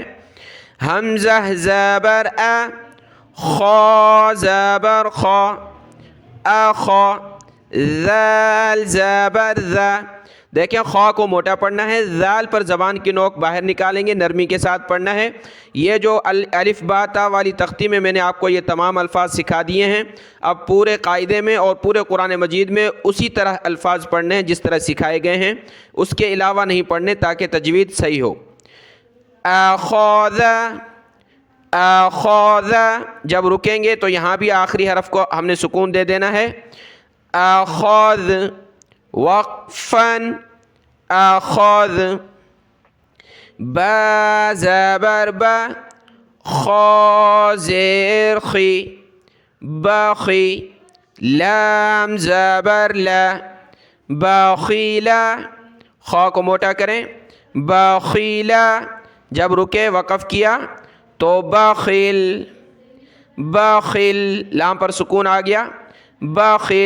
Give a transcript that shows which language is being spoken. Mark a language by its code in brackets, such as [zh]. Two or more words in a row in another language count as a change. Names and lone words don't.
[ur] حمزہ زبر ا، خا زبر خا، اخا، ذال زبر ذا۔ دیکھیں، خا کو موٹا پڑھنا ہے، ذال پر زبان کی نوک باہر نکالیں گے، نرمی کے ساتھ پڑھنا ہے۔ یہ جو الف با تا والی تختی میں نے آپ کو یہ تمام الفاظ سکھا دیے ہیں۔ اب پورے قاعدے میں اور پورے قرآن مجید میں اسی طرح الفاظ پڑھنے ہیں جس طرح سکھائے گئے ہیں، اس کے علاوہ نہیں پڑھنے تاکہ تجوید صحیح ہو۔ اخذ، اخذ۔ جب رکیں گے تو یہاں بھی آخری حرف کو ہم نے سکون دے دینا ہے، اخذ، وقفا، اخذ۔ با زبر با، خا زیر خی، بخی۔ لام زبر لا، بخیلا۔ خا کو موٹا کریں، بخیلا۔ جب رکے، وقف کیا تو بخیل، بخیل۔ لام پر سکون آ گیا، بخیل۔